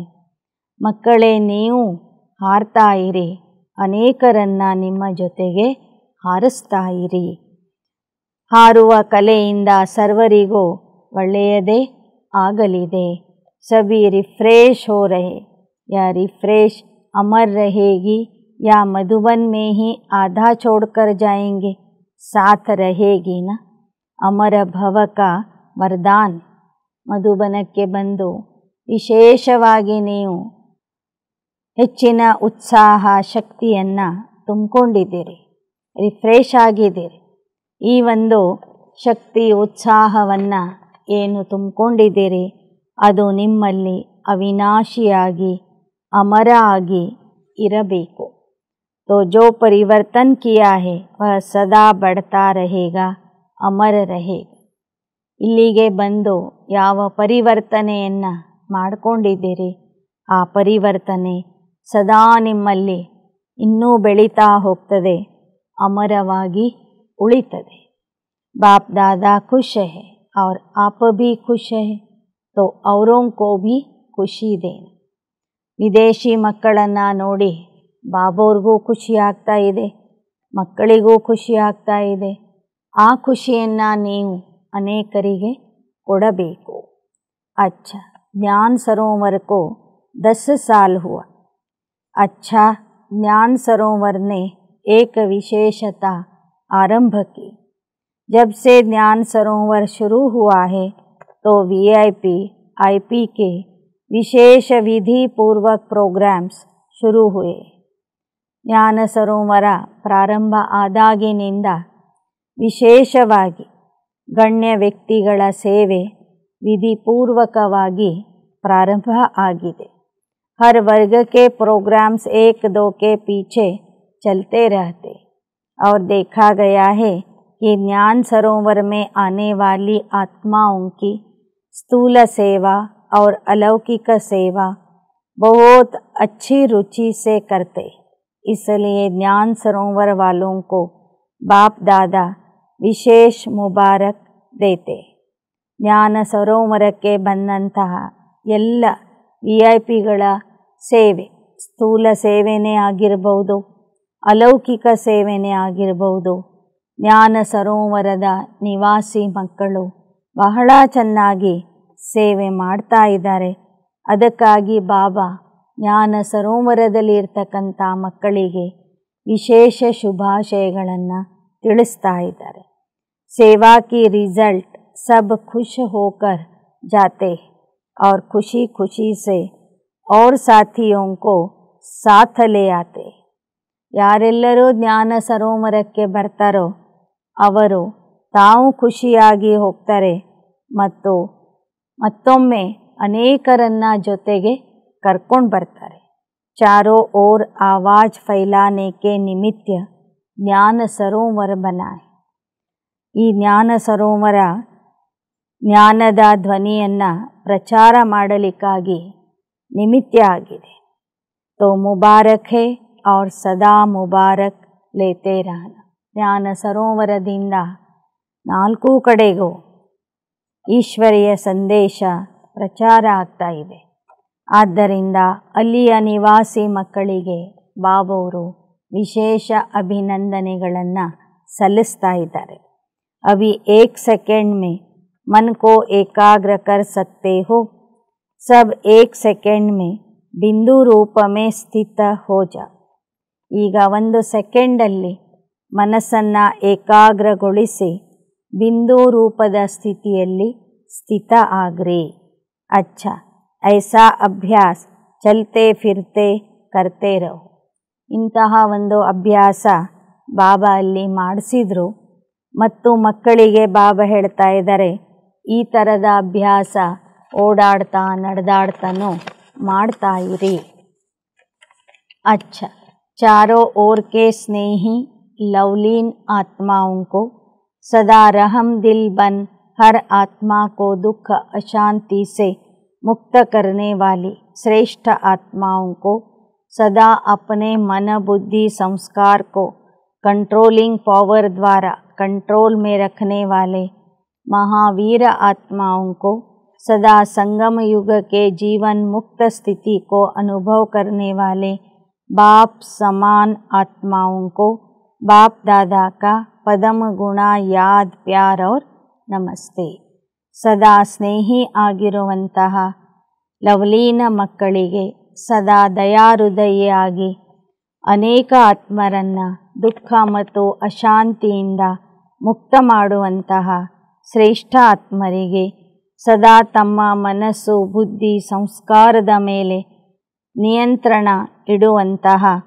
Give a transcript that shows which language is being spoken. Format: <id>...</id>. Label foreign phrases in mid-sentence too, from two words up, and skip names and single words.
<kn>ಮಕ್ಕಳೇ, ನೀವು ಹಾರ್ತಾ ಇರಿ, ಅನೇಕರನ್ನು ನಿಮ್ಮ ಜೊತೆಗೆ ಹಾರಿಸ್ತಾ ಇರಿ. ಹಾರುವ ಕಲೆಯಿಂದ ಸರ್ವರಿಗೂ ಒಳ್ಳೆಯದೇ ಆಗಲಿದೆ.</kn> <hi>सभी रिफ्रेश हो रहे, या रिफ्रेश अमर रहेगी या मधुबन में ही आधा छोड़कर जाएंगे, साथ रहेगी ना। अमर भव का वरदान.</hi> <kn>ಮಧುಬನಕ್ಕೆ ಬಂದು ವಿಶೇಷವಾಗಿ ನೀವು ಹೆಚ್ಚಿನ ಉತ್ಸಾಹ ಶಕ್ತಿಯನ್ನು ತುಂಬಿಕೊಂಡಿದ್ದೀರಿ, ರಿಫ್ರೆಶ್ ಆಗಿದ್ದೀರಿ. ಈ ಒಂದು ಶಕ್ತಿ ಉತ್ಸಾಹವನ್ನು ಏನು ತುಂಬಿಕೊಂಡಿದ್ದೀರಿ ಅದು ನಿಮ್ಮಲ್ಲಿ ಅವಿನಾಶಿಯಾಗಿ ಅಮರ ಆಗಿ ಇರಬೇಕು.</kn> <hi>तो जो परिवर्तन किया है वह सदा बढ़ता रहेगा, ಅಮರ रहेगा.</hi> <kn>ಇಲ್ಲಿಗೆ ಬಂದು ಯಾವ ಪರಿವರ್ತನೆಯನ್ನು ಮಾಡಿಕೊಂಡಿದ್ದೀರಿ ಆ ಪರಿವರ್ತನೆ ಸದಾ ನಿಮ್ಮಲ್ಲಿ ಇನ್ನೂ ಬೆಳೀತಾ ಹೋಗ್ತದೆ, ಅಮರವಾಗಿ ಉಳಿತದೆ.</kn> <hi>बाप दादा खुश है और आप भी खुश है, तो औरों को भी ಖುಷಿ देना.</hi> <kn>ವಿದೇಶಿ ಮಕ್ಕಳನ್ನು ನೋಡಿ ಬಾಬೋರ್ಗೂ ಖುಷಿ ಆಗ್ತಾ ಇದೆ, ಮಕ್ಕಳಿಗೂ ಖುಷಿ ಆಗ್ತಾ ಇದೆ. ಆ ಖುಷಿಯನ್ನು ನೀವು ಅನೇಕರಿಗೆ ಕೊಡಬೇಕು.</kn> <hi>अच्छा, ज्ञान सरोवर को 10 साल हुआ. अच्छा, ज्ञान सरोवर ने एक विशेषता आरंभ की. जब से ज्ञान सरोवर शुरू हुआ है तो VIP, IP के विशेष विधि पूर्वक प्रोग्राम्स शुरू हुए.</hi> <kn>ಜ್ಞಾನ ಸರೋವರ ಪ್ರಾರಂಭ ಆದಾಗಿನಿಂದ ವಿಶೇಷವಾಗಿ ಗಣ್ಯ ವ್ಯಕ್ತಿಗಳ ಸೇವೆ ವಿಧಿಪೂರ್ವಕವಾಗಿ ಪ್ರಾರಂಭ ಆಗಿದೆ.</kn> <hi>हर वर्ग के प्रोग्राम्स एक दो के पीछे चलते रहते और देखा गया है कि ज्ञान सरोवर में आने वाली आत्माओं की स्थूल सेवा और अलौकिक सेवा बहुत अच्छी रुचि से करते. इसलिए ज्ञान सरोवर वालों को बाप दादा विशेष मुबारक देते.</hi> <kn>ಜ್ಞಾನ ಸರೋವರಕ್ಕೆ ಬಂದಂತಹ ಎಲ್ಲ VIP-ಗಳ ಸೇವೆ, ಸ್ಥೂಲ ಸೇವೆನೇ ಆಗಿರಬಹುದು, ಅಲೌಕಿಕ ಸೇವೆನೇ ಆಗಿರಬಹುದು, ಜ್ಞಾನ ಸರೋವರದ ನಿವಾಸಿ ಮಕ್ಕಳು ಬಹಳ ಚೆನ್ನಾಗಿ ಸೇವೆ ಮಾಡ್ತಾ ಇದ್ದಾರೆ. ಅದಕ್ಕಾಗಿ ಬಾಬಾ ಜ್ಞಾನ ಸರೋವರದಲ್ಲಿ ಇರ್ತಕ್ಕಂಥ ಮಕ್ಕಳಿಗೆ ವಿಶೇಷ ಶುಭಾಶಯಗಳನ್ನು ತಿಳಿಸ್ತಾ ಇದ್ದಾರೆ.</kn> <hi>सेवा की रिज़ल्ट सब खुश होकर जाते और खुशी खुशी से और साथियों को साथ ले आते.</hi> <kn>ಯಾರೆಲ್ಲರೂ ಜ್ಞಾನ ಸರೋವರಕ್ಕೆ ಬರ್ತಾರೋ ಅವರು ತಾವು ಖುಷಿಯಾಗಿ ಹೋಗ್ತಾರೆ ಮತ್ತು ಮತ್ತೊಮ್ಮೆ ಅನೇಕರನ್ನ ಜೊತೆಗೆ ಕರ್ಕೊಂಡು ಬರ್ತಾರೆ.</kn> <hi>चारों ओर आवाज़ फैलाने के निमित्त ज्ञान सरोवर बनाया.</hi> <kn>ಈ ಜ್ಞಾನ ಸರೋವರ ಜ್ಞಾನದ ಧ್ವನಿಯನ್ನು ಪ್ರಚಾರ ಮಾಡಲಿಕ್ಕಾಗಿ ನಿಮಿತ್ತ ಆಗಿದೆ.</kn> <hi>तो मुबारक है और सदा मुबारक लेते रहना.</hi> <kn>ಜ್ಞಾನ ಸರೋವರದಿಂದ ನಾಲ್ಕು ಕಡೆಗೂ ಈಶ್ವರಿಯ ಸಂದೇಶ ಪ್ರಚಾರ ಆಗ್ತಾ ಇದೆ. ಆದ್ದರಿಂದ ಅಲ್ಲಿಯ ನಿವಾಸಿ ಮಕ್ಕಳಿಗೆ ಬಾಬವರು ವಿಶೇಷ ಅಭಿನಂದನೆಗಳನ್ನು ಸಲ್ಲಿಸ್ತಾ ಇದ್ದಾರೆ.</kn> <hi>ಅಭಿ 1 सेकंड में मन को एकाग्र कर सकते हो, सब 1 सेकंड में बिंदु रूप में स्थित हो जा.</hi> <kn>ಈಗ 1 ಸೆಕೆಂಡಲ್ಲಿ ಮನಸ್ಸನ್ನು ಏಕಾಗ್ರಗೊಳಿಸಿ ಬಿಂದು ರೂಪದ ಸ್ಥಿತಿಯಲ್ಲಿ ಸ್ಥಿತ ಆಗ್ರಿ.</kn> <hi>अच्छा, ऐसा अभ्यास चलते फिरते करते रहो.</hi> <kn>ಇಂತಹ ಒಂದು ಅಭ್ಯಾಸ ಬಾಬಾ ಅಲ್ಲಿ ಮಾಡಿಸಿದ್ರು ಮತ್ತು ಮಕ್ಕಳಿಗೆ ಬಾಬಾ ಹೇಳ್ತಾ ಇದ್ದಾರೆ ಈ ಥರದ ಅಭ್ಯಾಸ ಓಡಾಡ್ತಾ ನಡೆದಾಡ್ತಾನೋ ಮಾಡ್ತಾ ಇರಿ.</kn> <hi>अच्छा, चारों ओर के स्नेही लवलीन आत्माओं को सदा रहम दिल बन हर आत्मा को दुख अशांति से मुक्त करने वाली श्रेष्ठ आत्माओं को सदा अपने मन बुद्धि संस्कार को</hi> <en>controlling power</en> <hi>द्वारा कंट्रोल में रखने वाले महावीर आत्माओं को सदा संगम युग के जीवन मुक्त स्थिति को अनुभव करने वाले बाप समान आत्माओं को बाप दादा का पदम गुणा याद प्यार और नमस्ते.</hi> <kn>ಸದಾ ಸ್ನೇಹಿ ಆಗಿರುವಂತಹ ಲವಲೀನ ಮಕ್ಕಳಿಗೆ ಸದಾ ದಯಾಹೃದಯಿಯಾಗಿ ಅನೇಕ ಆತ್ಮರನ್ನು ದುಃಖ ಮತ್ತು ಅಶಾಂತಿಯಿಂದ ಮುಕ್ತ ಮಾಡುವಂತಹ ಶ್ರೇಷ್ಠ ಆತ್ಮರಿಗೆ ಸದಾ ತಮ್ಮ ಮನಸ್ಸು ಬುದ್ಧಿ ಸಂಸ್ಕಾರದ ಮೇಲೆ ನಿಯಂತ್ರಣ ಇಡುವಂತಹ</kn>